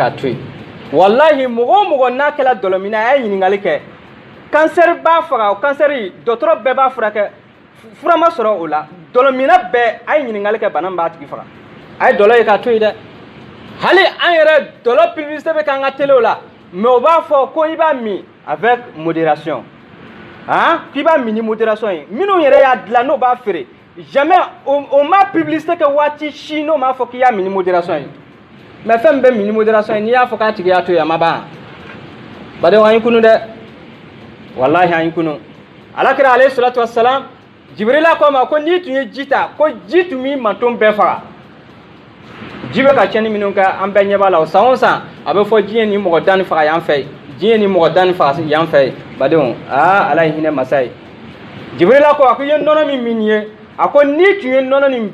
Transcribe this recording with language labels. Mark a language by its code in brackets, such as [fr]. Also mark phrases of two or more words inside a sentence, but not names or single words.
[bm] k'a to yen walahi mɔgɔ o mɔgɔ n'a kɛra dɔlɔ min na a ye ɲininkali kɛ kansɛri b'a faga o kansɛri dɔgɔtɔrɔ bɛɛ b'a furakɛ fura ma sɔrɔ o la dɔlɔ minna bɛɛ a ye ɲininkali kɛ bana min b'a tigi faga a ye dɔlɔ ye k'a to yen dɛ hali an yɛrɛ dɔlɔ publicité bɛ k'an ka telew la mais o b'a fɔ ko i b'a min [fr] avec modération [bm] k'i b'a min ni modération ye minnu yɛrɛ y'a dilan n'o b'a feere jamais o ma publicité kɛ waati si n'o m'a fɔ k'i y'a min ni modération ye mais fɛn min bɛ min ni modération ye n'i y'a fɔ k'a tigi y'a to yen a ma ban badenw an y'i kunu dɛ wallahi an y'i kunu alakira [ar] عليه الصلاة والسلام [bm] Jibrila ko ma ko n'i tun ye ji ta ko ji tun b'i manton bɛɛ faga ji bɛ ka tiɲɛni minnu kɛ an bɛɛ ɲɛ b'a la o san o san a bɛ fɔ diɲɛ ni mɔgɔ 10 faga yan fɛ diɲɛ ni mɔgɔ 10 faga yan fɛ badenw ala ye hinɛ masa ye Jibrila ko a ko i ye nɔnɔ min min ye a ko n'i tun ye nɔnɔ nin